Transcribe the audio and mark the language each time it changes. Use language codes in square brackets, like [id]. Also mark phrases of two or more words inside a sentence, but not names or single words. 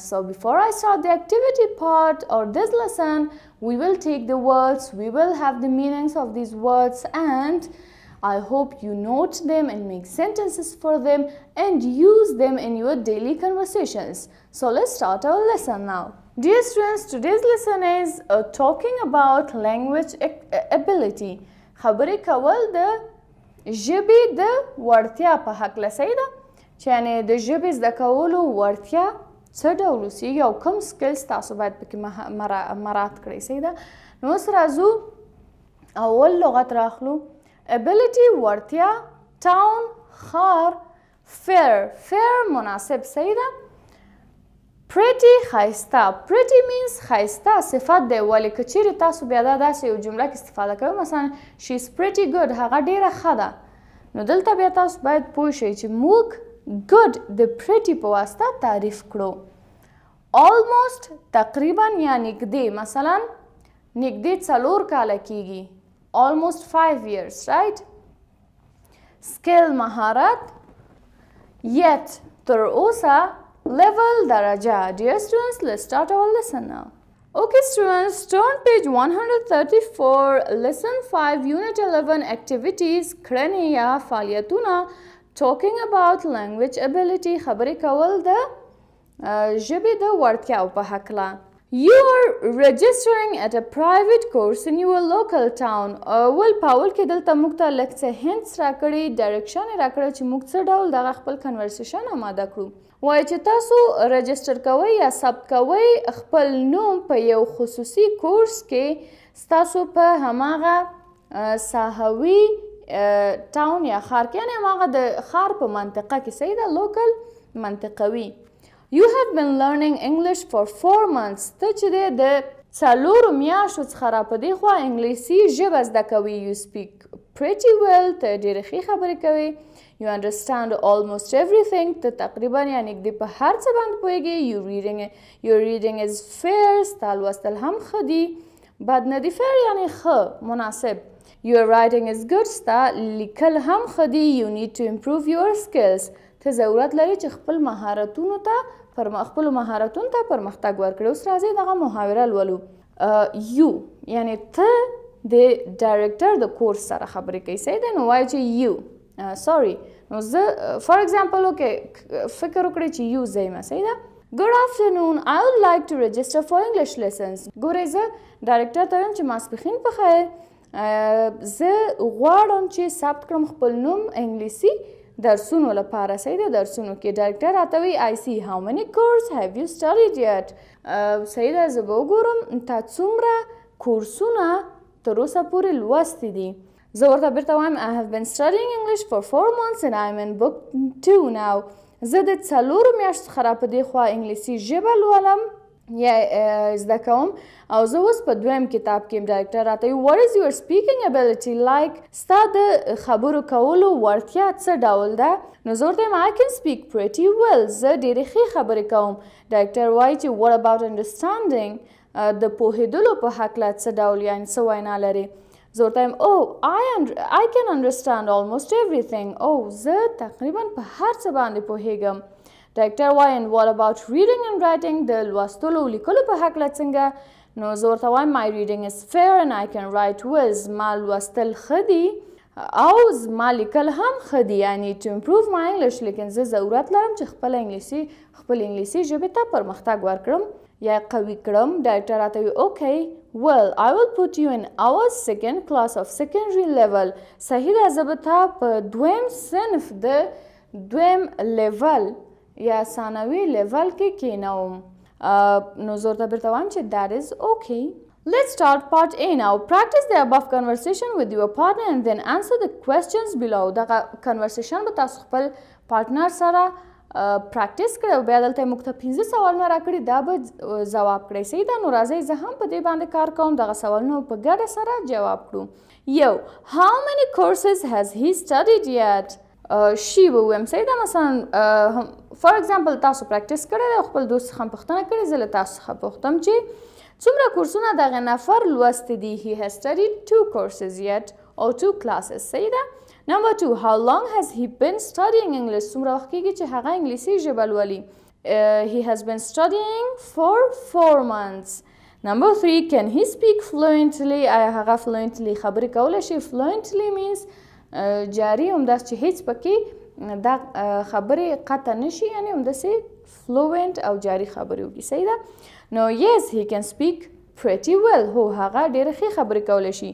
[en] So before I start the activity part or this lesson, we will take the words, we will have the meanings of these words, and I hope you note them and make sentences for them and use them in your daily conversations. So let's start our lesson now. Dear students, today's lesson is talking about language ability. [ps] خبرې کول د ژبې د وړتیا په هکله صحیح ده چې یعنې د ژبې زده کولو وړتیا څه ډول اوسیږي او کوم سکلز تاسو باید پکې مراعات کړئ صحیح ده نو اوس راځو اول لغت راخلو ability وړتیا ټاون ښار fair مناسب صحیح ده pretty ښایسته [en] pretty means [ps] ښایسته صفت دی ولې که چیرې تاسو بیا دا داسې یو جمله کې استفاده کوئ مثلا [en] she is pretty good [ps] هغه ډیره ښه ده نو دلته بیا تاسو باید پوه شئ چې موږ good د pretty په واسطه تعریف کړو almost تقریبا یا نږدې مثلا نږدې 4 کاله کیږي [en] almost 5 years right skill [ps] مهارت yet تر اوسه level daraja. [en] Dear students, let's start our lesson now. Okay students, turn page 134, lesson 5, unit 11, activities, [ps] کړنې یا فعالیتونه [en] talking about language ability [ps] خبرې کول د ژبې د وړتیاو په هکله. [en] You are registering at a private course in your local town. [ps] ول په اول کې دلته موږ ته لږ څه hints راکړي ډایرکشن یې راکړی چې موږ څه ډول دغه خپل کنورسیشن اماده کړو وایي چې تاسو رجسټر کوئ یا ثبت کوئ خپل نوم په یو خصوصي کورس کې ستاسو په هماغه ساحوي ټاون یا ښار کې یعنې هماغه د ښار په منطقه کې صحیح ده لوکل منطقوي [en] You have been learning English for 4 months. [ps] ته چې دی د 4 میاشتو څخه را په دې خوا انګلیسي ژبه زده کوي. [en] You speak pretty well. [ps] ته ډېرې ښې خبرې کوې. [en] You understand almost everything. [ps] ته تقریبا یا نږدې په هر څه باندې پوهېږې. [en] Your reading is fair. [ps] ستا لوستل هم ښه دي. بد نه دي fair یعنې ښه مناسب. [en] Your writing is good. [ps] ستا لیکل هم ښه دي. [en] You need to improve your skills. [ps] ته ضرورت لري چې خپل مهارتونو ته پرمختګ ورکړي اوس راځئ دغه محاوره لولو یو یعنې ته د ډایرکټر د کورس سره خبرې کوي صحیح دی نو وایي چې یو سوري نو زه [en] for example okay [ps] فکر وکړئ چې یو زه یم صحیح ده [en] Good afternoon. I would like to register for English lessons. [ps] ګورئ زه ډایرکټر ته وایم چې ماسپښین په خیر زه غواړم چې ثبت کړم خپل نوم انګلیسي درسونو لپاره صحیح ده درسونو کې ډایرکټر راته وایي [en] I see how many course have you studied yet [ps] صحیح ده زه به وګورم تا څومره کورسونه تر اوسه پورې لوستي دي زه ورته بیرته وایم [en] I have been studying English for 4 months and I am in book 2 now [ps] زه د 4 میاشتو څخه را په دې خوا انګلیسي ژبه لولم یا زده کوم او زه اوس په دویم کتاب کې ډایرکټر راته وایي [en] What is your speaking ability like [ps] ستا د خبرو کولو وړتیا څه ډول ده نو زه ورته I [en] can speak pretty well [ps] زه ډېرې ښې خبرې کوم ډایرکټر وایي چې [en] What about understanding [ps] د پوهېدلو په هکله څه ډول یعنې څه وینا لرې زه ورته وایم [en] Oh I can understand almost everything [ps] زه تقریبا په هر څه باندې پوهېږم ډایرکټر وایي [en] and what about reading and writing [ps] د لوستلو او لیکلو په هکله څنګه نو زه ورته وایم [en] my reading is fair and I can write well [ps] زما لوستل ښه دي او زما لیکل هم ښه دي یعنې [en] to improve my [ps] English لیکن زه ضرورت لرم چې خپل انګلیسي ژبې ته پرمختګ ورکړم یا قوي کړم ډایرکټر راته وایي [en] okay well I will put you in our second class of secondary level [ps] صحیح ده زه به تا په دویم صنف د دویم لیول یا ثانوي لیول کې کینوم نو زه ورته بیرته وایم چې [en] that is okay Let's start part A now. Practice the above conversation with your partner and then answer the questions below. [ps] دغه conversation به تاسو خپل پارتنر سره پریکټیس کړئ او بیا دلته موږ ته 15 سوالونه راکړي دا به ځواب کړئ. صحیح ده؟ نو راځئ زه هم په دې باندې کار کوم دغه سوالونه په ګډه سره جواب کړو. [en] یو How many courses has he studied yet? [ps] شي به ووایم. صحیح ده؟ مثلا [en] for example [ps] تاسو پریکټیس کړی دی او خپل دوست څخه پوښتنه کړې زه له تاسو څخه پوښتم چې څومره کورسونه دغه نفر لوستی دي. [en] He has studied 2 courses yet or 2 classes. [ps] صحیح ده؟ [en] Number 2, how long has he been studying English? [ps] څومره وخت کېږي چې هغه انګلیسي ژبه لولي. [en] He has been studying for 4 months. Number 3, can he speak fluently? [ps] آیا هغه fluently خبرې کولی شي؟ [en] Fluently means [ps] جاري همداسې چې هیڅ پکې دا خبرې قطع نشي یعنې همداسې fluent او جاري خبرې وکړي. صحیح ده؟ [en] No, yes, he can speak pretty well. [ps] هو هغه ډېرې ښې خبرې کولی شي.